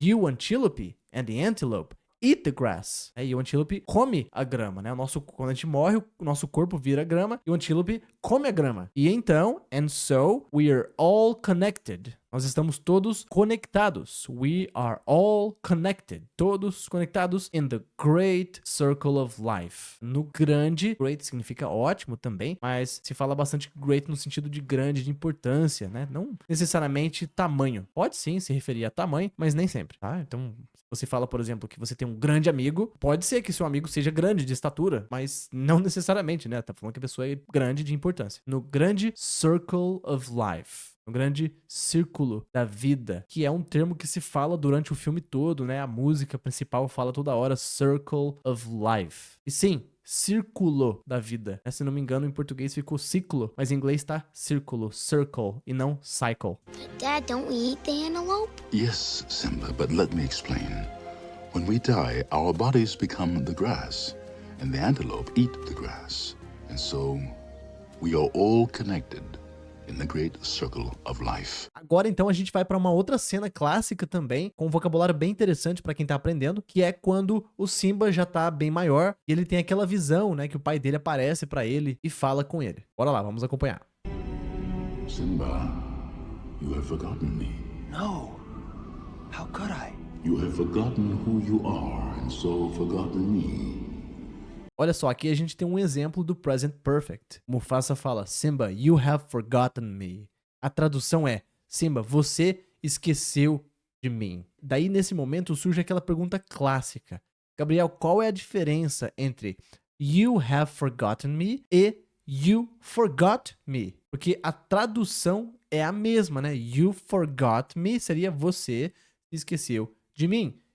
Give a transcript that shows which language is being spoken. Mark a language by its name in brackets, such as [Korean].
[English] You antelope and the antelope eat the grass. [Portuguese] E o antílope come a grama, né? Quando a gente morre, o nosso corpo vira grama e o antílope come a grama. E então, [English] and so, we are all connected. [Portuguese] Nós estamos todos conectados. [English] We are all connected. [Portuguese] Todos conectados [English] in the great circle of life. [Portuguese] No grande, great significa ótimo também, mas se fala bastante great no sentido de grande, de importância, né? Não necessariamente tamanho. Pode sim se referir a tamanho, mas nem sempre, tá? Então, se você fala, por exemplo, que você tem um grande amigo, pode ser que seu amigo seja grande de estatura, mas não necessariamente, né? Tá falando que a pessoa é grande de importância. No grande [English] circle of life. [Portuguese] Um grande círculo da vida, que é um termo que se fala durante o filme todo, né? A música principal fala toda hora Circle of Life. E sim, círculo da vida. Se não me engano, em português ficou ciclo, mas em inglês tá círculo, circle, e não cycle. [English] But Dad, don't we eat the antelope? Yes, Simba, but let me explain. When we die, our bodies become the grass, and the antelope eat the grass. And so, we are all connected in the great circle of life. [Portuguese] Agora então a gente vai para uma outra cena clássica também, com um vocabulário bem interessante para quem tá aprendendo, que é quando o Simba já tá bem maior e ele tem aquela visão, né, que o pai dele aparece para ele e fala com ele. Bora lá, vamos acompanhar. [English] Simba, you have forgotten me. No. How could I? You have forgotten who you are and so forgotten me. [Portuguese] Olha só, aqui a gente tem um exemplo do Present Perfect. Mufasa fala, [English] Simba, you have forgotten me. [Portuguese] A tradução é, Simba, você esqueceu de mim. Daí, nesse momento, surge aquela pergunta clássica. Gabriel, qual é a diferença entre [English] you have forgotten me [Portuguese] e [English] you forgot me? [Portuguese] Porque a tradução é a mesma, né? [English] You forgot me [Portuguese] seria você se esqueceu de mim.